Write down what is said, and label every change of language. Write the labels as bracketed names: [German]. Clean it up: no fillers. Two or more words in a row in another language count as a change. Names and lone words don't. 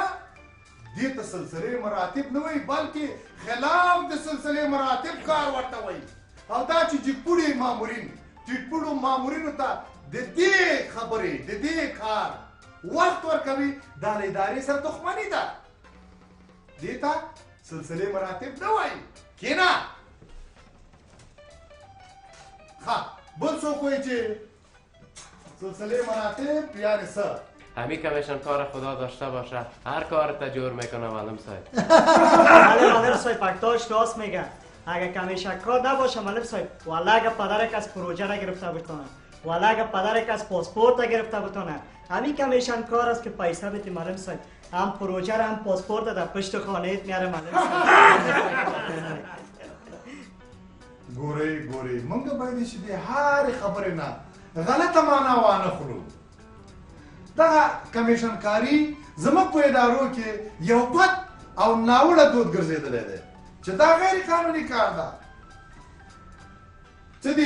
[Pashto] دې تسلسله مراتب نه وي بلکې خلاف د سلسله مراتب کار ورته وي او دا چې جګپوړي مامورینو ته د دې خبرې د دې کار وخت ورکوي دا له ادارې سره دښمني ده دې ته سلسله مراتب نه وي کینا ها بل څوک وایي چې سلسله مراتب یعنی څه [Persian] همین کمیشن کار خدا داشته باشه هر کار تا جور میکنه معلم صاحب معلم صاحب پکتاش راست میگن اگه کمیشن کار نباشه معلم صاحب والا اگه پدرک از پروژه را گرفته بتونه والا اگه پدرک از پاسپورت را گرفته بتونه همین کمیشن کار است که پیسه بدی معلم صاحب هم پروژه را هم پاسپورت در پشت خانه میاره معلم صاحب [Pashto] ګوري مونږ باید چې د هر خبرې نه غلطه معنا وانه خلو دا کمیشن کاری زموږ په ادارو کې یو بد او ناوړه دود ګرځېدلی دی چې دا غیر قانوني کار ده څه دي